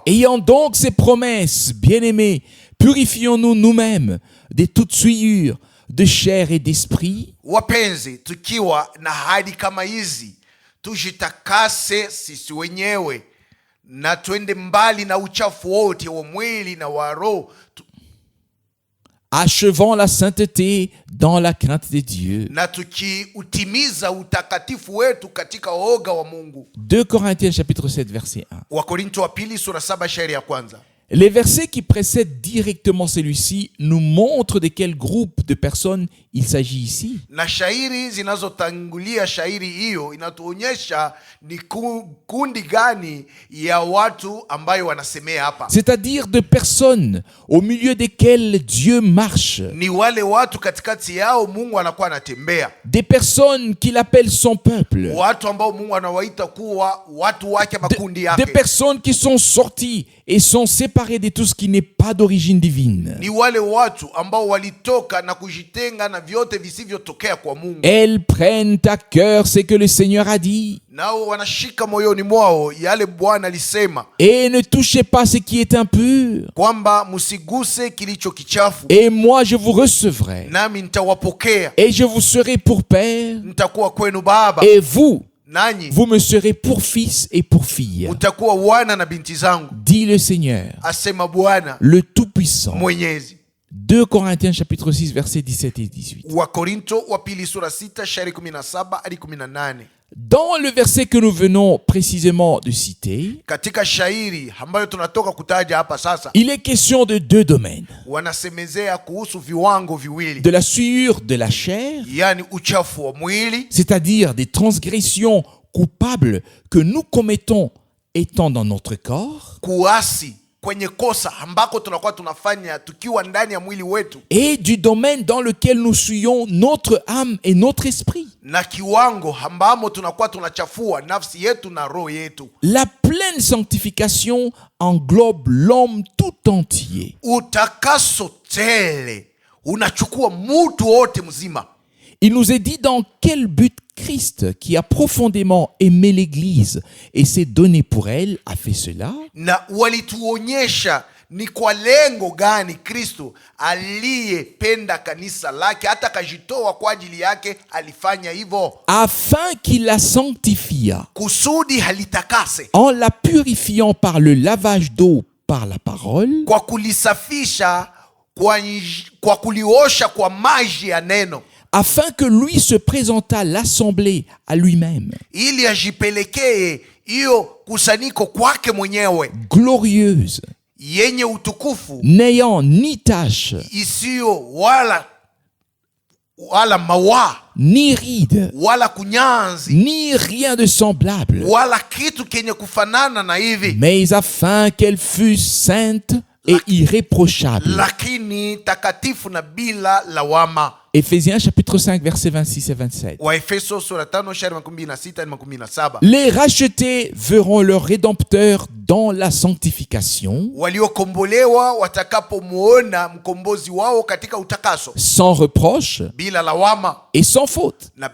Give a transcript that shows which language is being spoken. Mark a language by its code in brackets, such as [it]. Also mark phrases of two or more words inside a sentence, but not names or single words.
[fr] ayant donc ces promesses, bien-aimés, purifions-nous nous-mêmes de toute souillure de chair et d'esprit, [sw] Wapenzi, tukiwa na ahadi kama hizi, tujitakase sisi wenyewe na twende mbali na uchafu wote wa mwili na wa roho, [fr] achevant la sainteté dans la crainte de Dieu. [sw] na tukiutimiza utakatifu wetu katika oga wa Mungu. [fr] 2 Corinthiens chapitre 7 verset 1. [sw] Wakorinto wa pili sura 7 shairi ya kwanza. [fr] Les versets qui précèdent directement celui-ci nous montrent de quel groupe de personnes il s'agit ici. [sw] Na shairi zinazotangulia shairi hiyo inatuonyesha ni kundi gani ya watu ambayo wanasemea hapa. [fr] C'est-à-dire de personnes au milieu desquelles Dieu marche. [sw] Ni wale watu katikati yao Mungu anakuwa anatembea. [fr] Des personnes qu'il appelle son peuple. [sw] Watu ambao Mungu anawaita kuwa watu wake, makundi yake. [fr] Des personnes qui sont sorties et sont séparées de tout ce qui n'est pas d'origine divine. [sw] Ni wale watu ambao walitoka na kujitenga na vyote visivyotokea kwa Mungu. [fr] Elles prennent à cœur ce que le Seigneur a dit. [sw] Nao wanashika moyoni mwao yale Bwana alisema. [fr] Et ne touchez pas ce qui est impur. [sw] Kwamba msiguse kilicho kichafu. [fr] Et moi je vous recevrai. [sw] Nami nitawapokea. [fr] Et je vous serai pour père. [sw] Nitakuwa kwenu baba. [fr] Et vous, [sw] nanyi [fr] vous me serez pour fils et pour fille. [sw] Mtakuwa wana na binti zangu. [fr] Dit le Seigneur, [sw] asema Bwana, [fr] le Tout-Puissant. [sw] Mwenyezi. [fr] 2 Corinthiens chapitre 6 versets 17 et 18. [sw] Wakorinto wa pili sura 6 shairi 17 hadi 18. [fr] Dans le verset que nous venons précisément de citer, [sw] katika shairi ambayo tunatoka kutaja hapa sasa, [fr] il est question de deux domaines. [sw] Wanasemezea kuhusu viwango viwili. [fr] De la souillure de la chair, [sw] yani uchafu wa mwili, [fr] c'est-à-dire des transgressions coupables que nous commettons étant dans notre corps, [sw] kuasi kwenye kosa ambako tunakuwa tunafanya tukiwa ndani ya mwili wetu, [fr] et du domaine dans lequel nous souillons notre âme et notre esprit. [sw] Na kiwango ambamo tunakuwa tunachafua nafsi yetu na roho yetu. [fr] La pleine sanctification englobe l'homme tout entier. [sw] Utakaso tele unachukua mtu wote mzima. [fr] Il nous est dit dans quel but Christ, qui a profondément aimé l'Église et s'est donné pour elle, a fait cela. [sw] Na walituonyesha ni kwa lengo gani Kristo aliyependa kanisa lake hata kajitoa kwa ajili yake alifanya hivyo. [fr] Afin qu'il la sanctifia. [sw] Kusudi halitakase. [fr] En la purifiant par le lavage d'eau par la parole. [sw] Kwa kulisafisha kwa kuliosha kwa maji ya neno. [fr] Afin que lui se présentât l'assemblée à lui-même. [sw] Ili ajipelekee hiyo kusanyiko kwake mwenyewe. [fr] Glorieuse. [sw] Yenye utukufu. [fr] N'ayant ni tache. [sw] Isiyo wala mawa. [fr] Ni ride. [sw] Wala kunyanzi. [fr] Ni rien de semblable. [sw] Wala kitu kenye kufanana na hivi. [fr] Mais afin qu'elle fût sainte et irréprochable. [sw] Lakini takatifu na bila lawama. [fr] Éphésiens chapitre 5 versets 26 et 27. Les rachetés verront leur rédempteur dans la sanctification, sans reproche et sans faute.